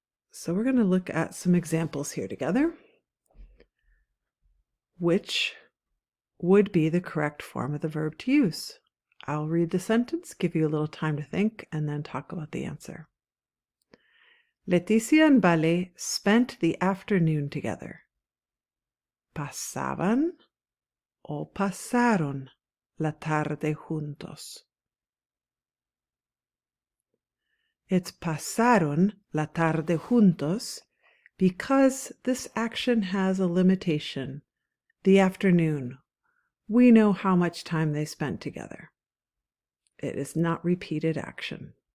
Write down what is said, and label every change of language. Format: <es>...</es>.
<en>So we're going to look at some examples here together, which would be the correct form of the verb to use. I'll read the sentence, give you a little time to think, and then talk about the answer. Leticia and Vale spent the afternoon together.</en> <es>Pasaban o pasaron la tarde juntos.</es> <en>It's</en> <es>pasaron la tarde juntos</es> <en>because this action has a limitation, the afternoon. We know how much time they spent together. It is not repeated action.</en>